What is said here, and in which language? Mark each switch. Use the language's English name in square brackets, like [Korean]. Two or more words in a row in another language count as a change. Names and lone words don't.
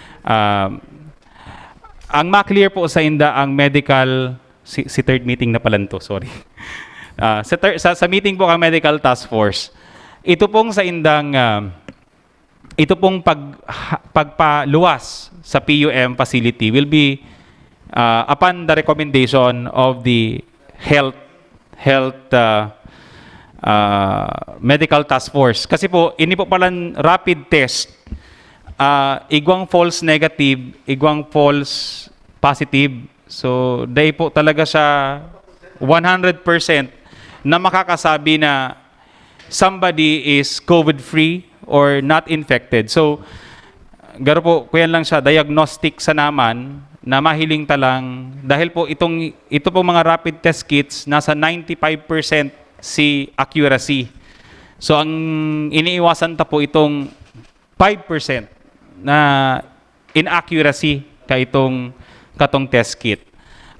[Bikol] Ang ma-clear po sa inda ang medical, si [English] third meeting [Bikol] na pala to, sorry. Sa meeting po ang Medical Task Force, ito pong sa indang, ito pong pagpaluwas sa PUM facility [English] will be upon the recommendation of the health Medical Task Force. [Bikol] Kasi po, ini po palang [English] rapid test, [Bikol] igwang [English] false negative, [Bikol] igwang [English] false positive. [Bikol] So, dahil po talaga siya 100% na makakasabi na [English] somebody is COVID-free or not infected. So, [Bikol] garo po, kuyan lang siya, diagnostic sa naman na mahiling talang dahil po ito pong mga [English] rapid test kits [Bikol] nasa 95% si accuracy. So ang iniiwasan ta po itong 5% na inaccuracy katong [English] test kit.